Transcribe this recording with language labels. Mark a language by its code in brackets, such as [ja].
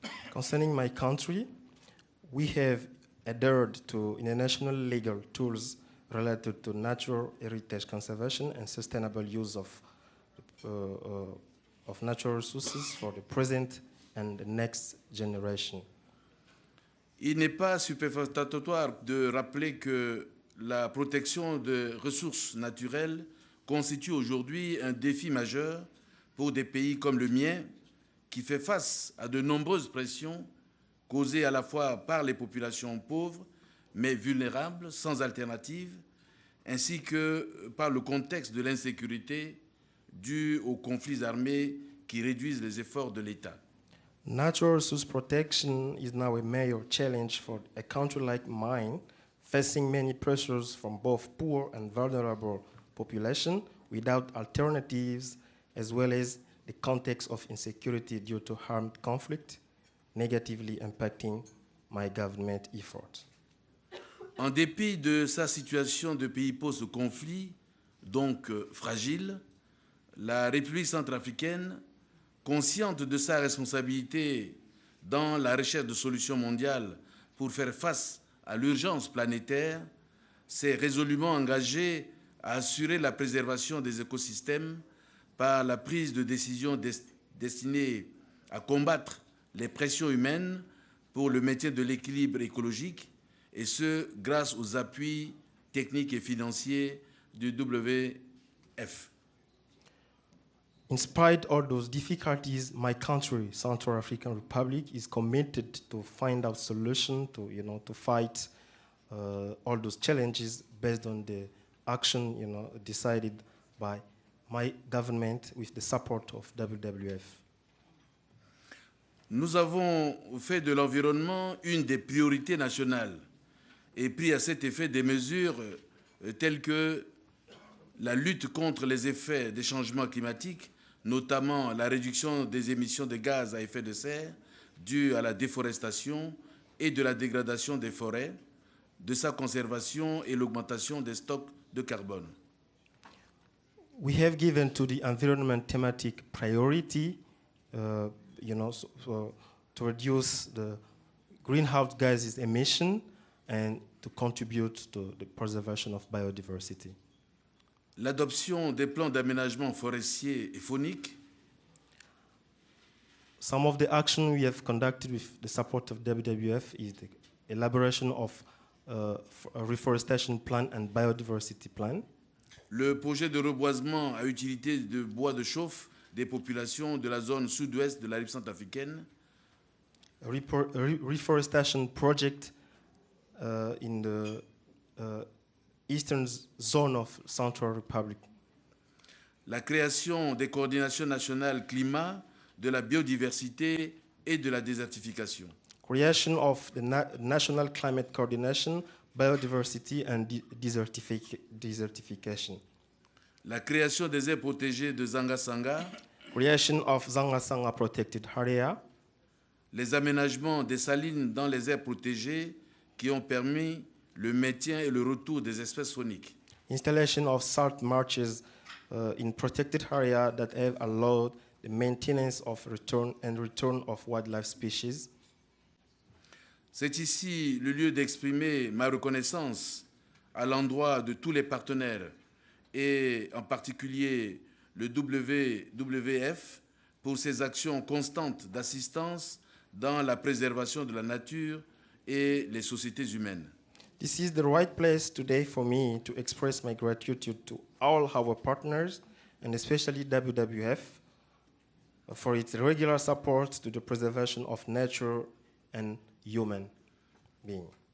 [en] Concerning my country, we have adhered to international legal tools related to natural heritage conservation and sustainable use of natural resources for the present and the next generation. [fr] Il n'est pas superfétatoire de rappeler que la protection des ressources naturelles constitue aujourd'hui un défi majeur pour des pays comme le mien, qui fait face à de nombreuses pressions causées à la fois par les populations pauvres, mais vulnérables, sans alternative, ainsi que par le contexte de l'insécurité due aux conflits armés qui réduisent les efforts de l'État. [en] Natural resource protection is now a major challenge for a country like mine, facing many pressures from both poor and vulnerable population without alternatives, as well as the context of insecurity due to armed conflict, negatively impacting my government efforts. [fr] En dépit de sa situation de pays post-conflit, donc fragile, la République centrafricaine, consciente de sa responsabilité dans la recherche de solutions mondiales pour faire face à l'urgence planétaire, s'est résolument engagée à assurer la préservation des écosystèmes par la prise de décisions destinées à combattre les pressions humaines pour le maintien de l'équilibre écologique, et ce, grâce aux appuis techniques et financiers du WF. [en] In spite of all those difficulties, my country, Central African Republic, is committed to find out solutions to fight all those challenges based on the action, decided by my government with the support of WWF. [fr] Nous avons fait de l'environnement une des priorités nationales et pris à cet effet des mesures telles que la lutte contre les effets des changements climatiques, notamment la réduction des émissions de gaz à effet de serre dues à la déforestation et de la dégradation des forêts, de sa conservation et l'augmentation des stocks de carbone. [en] We have given to the environment thematic priority, to reduce the greenhouse gases emission and to contribute to the preservation of biodiversity. [fr] L'adoption des plans d'aménagement forestier et faunique. [en] Some of the action we have conducted with the support of WWF is the elaboration of a reforestation plan and biodiversity plan. [fr] Le projet de reboisement à utilité de bois de chauffe des populations de la zone sud-ouest de la République centrafricaine. [en] Reforestation project in the eastern zone of Central Republic. [fr] La création des coordinations nationales climat, de la biodiversité et de la désertification. [en] Creation of the National Climate Coordination, Biodiversity and Desertification. [fr] La création des aires protégées de Zanga-Sanga. [en] Creation of Zanga-Sanga Protected Area. [fr] Les aménagements des salines dans les aires protégées qui ont permis le maintien et le retour des espèces fauniques. [en] Installation of salt marshes in protected area that have allowed the maintenance of return of wildlife species. [fr] C'est ici le lieu d'exprimer ma reconnaissance à l'endroit de tous les partenaires et en particulier le WWF pour ses actions constantes d'assistance dans la préservation de la nature et les sociétés humaines. [en] This is the right place today for me to express my gratitude to all our partners, and especially WWF, for its regular support to the preservation of nature and human being.